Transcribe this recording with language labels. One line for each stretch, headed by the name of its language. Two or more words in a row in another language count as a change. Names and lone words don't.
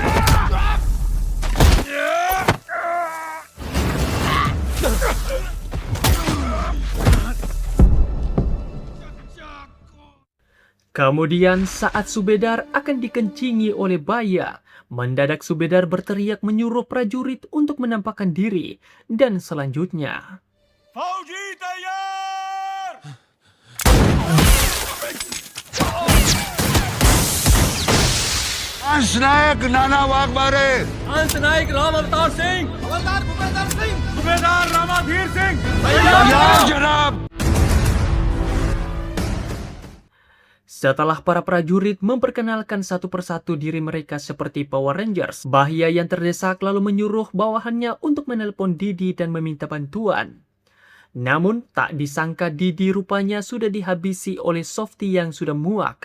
Indonesian: Kemudian saat Subedar akan dikencingi oleh Baya, mendadak Subedar berteriak menyuruh prajurit untuk menampakkan diri, dan selanjutnya
Hindi: फौजी तैयार अंश नायक नाना वाघमारे सूबेदार रामाधीर सिंह तैयार जनाब।
Indonesian: setelah para prajurit memperkenalkan satu persatu diri mereka seperti Power Rangers, Bahya yang terdesak lalu menyuruh bawahannya untuk menelpon Didi dan meminta bantuan. Namun, tak disangka Didi rupanya sudah dihabisi oleh Softy yang sudah muak.